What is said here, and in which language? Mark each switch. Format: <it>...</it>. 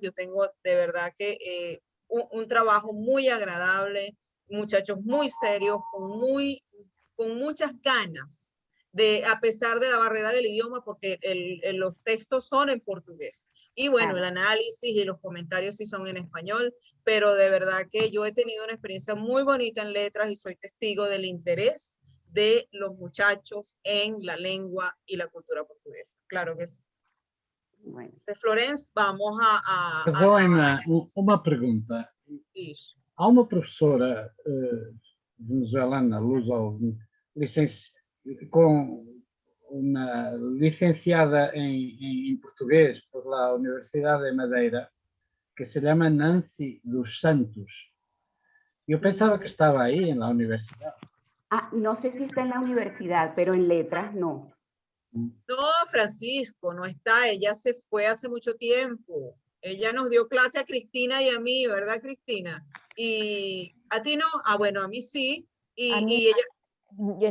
<es>Yo tengo de verdad que un trabajo muy agradable, muchachos muy serios, con muchas ganas, a pesar de la barrera del idioma, porque los textos son en portugués. Y bueno, el análisis y los comentarios sí son en español, pero de verdad que yo he tenido una experiencia muy bonita en letras y soy testigo del interés de los muchachos en la lengua y la cultura portuguesa. Claro que sí. Bueno. Entonces, Florence, vamos a</es> <pt>Perdoem-me uma pergunta. Isso. Há uma professora venezuelana, luso, com uma licenciada em português pela Universidade de Madeira, que se chama Nancy dos Santos. Eu pensava que estava aí na universidade.</pt> <es>Ah, no sé si está en la universidad, pero en letras no. No, Francisco, no está. Ella se fue hace mucho tiempo. Ella nos dio clase a Cristina y a mí, ¿verdad, Cristina? Y a ti no. Ah, bueno, a mí sí. Y ella...</es>